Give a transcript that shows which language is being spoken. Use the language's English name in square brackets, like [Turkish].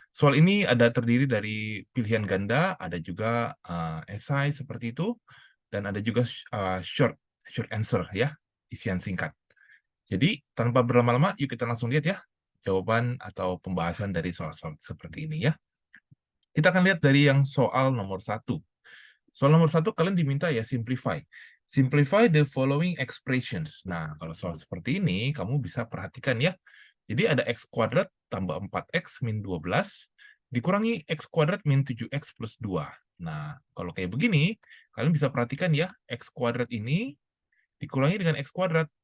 [Indonesian] Soal ini ada terdiri dari pilihan ganda, ada juga esai seperti itu, dan ada juga short answer ya, isian singkat. Jadi tanpa berlama-lama, yuk kita langsung lihat ya jawaban atau pembahasan dari soal-soal seperti ini ya. Kita akan lihat dari yang soal nomor 1. Soal nomor 1 kalian diminta ya simplify. [English] Simplify the following expressions. [Indonesian] Nah, kalau soal seperti ini, kamu bisa perhatikan ya. Jadi ada x kuadrat tambah 4x min 12, dikurangi x kuadrat min 7x plus 2. Nah, kalau kayak begini, kalian bisa perhatikan ya, x kuadrat ini dikurangi dengan x kuadrat.